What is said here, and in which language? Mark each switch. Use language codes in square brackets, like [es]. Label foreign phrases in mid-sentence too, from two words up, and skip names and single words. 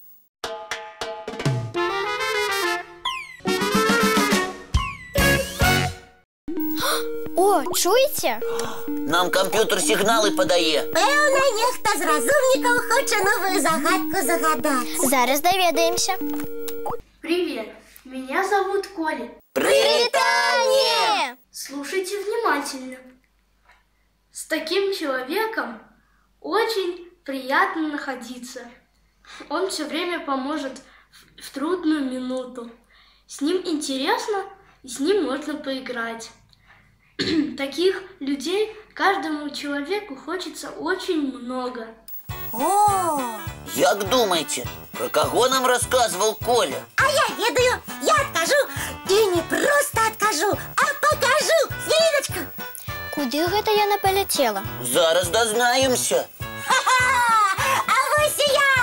[be] О, чуеце? Нам камп'ютер сігналы падае. Пэўна, нехта з разумнікаў хоча новую загадку загадаць. Зараз даведаемся. [ru] Привет, меня зовут Коля. [be] Привитание! [ru] Слушайте внимательно. С таким человеком очень приятно находиться. Он все время поможет в трудную минуту. С ним интересно, и с ним можно поиграть. Таких людей каждому человеку хочется очень много. [be] О! Як думаеце, пра каго нам расказваў Коля? А я ведаю, я адкажу. І не проста адкажу, а пакажу. Хвіліначку. Куды гэта яна паляцела? Зараз дазнаемся. А вось і я!